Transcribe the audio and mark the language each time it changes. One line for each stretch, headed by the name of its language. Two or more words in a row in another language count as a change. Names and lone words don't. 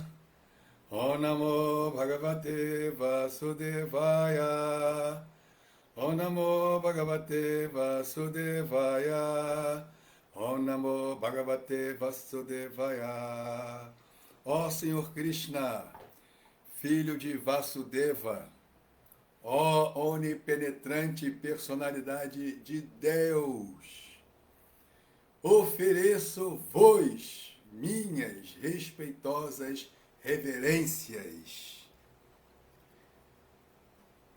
Sanskrit: Om Namo Bhagavate Vasudevaya. Om Namo Bhagavate Vasudevaya. Om Namo Bhagavate Vasudevaya.
Portuguese: Ó Senhor Krishna, Filho de Vasudeva, ó onipenetrante personalidade de Deus, ofereço-vos minhas respeitosas reverências.